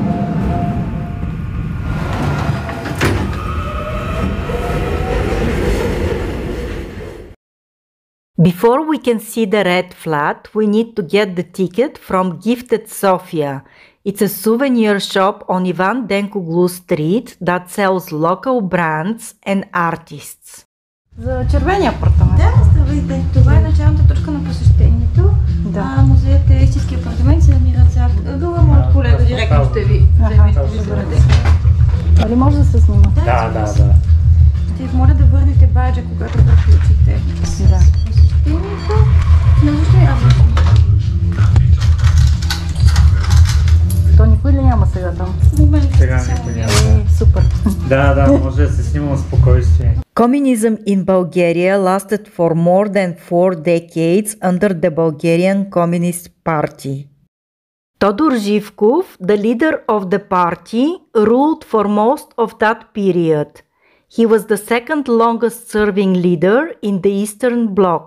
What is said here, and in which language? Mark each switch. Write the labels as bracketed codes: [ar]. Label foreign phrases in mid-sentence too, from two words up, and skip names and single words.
[en] Before we can see the Red Flat, we need to get the ticket from Gifted Sofia. It's a souvenir shop on Ivan Denkoglu Street that sells local brands and artists. [bg] За червения апартамент. Да, здравейте. Това е началната точка на посещението. Да. Музеят е истински апартамент, се намира зад ъгъла. Моят колега директно ще ви заведе. Дали може да се снима? Да. Ще ви моля да върнете баджа, когато приключите Да. посещението. Научно и различно. То никой ли няма сега там? В момента Сега само никой няма. Супер. Да, може да се снимам спокойствие. [en] Communism in Bulgaria lasted for more than 4 decades under the Bulgarian Communist Party. Todor Zhivkov, the leader of the party, ruled for most of that period. He was the second longest serving leader in the Eastern Bloc.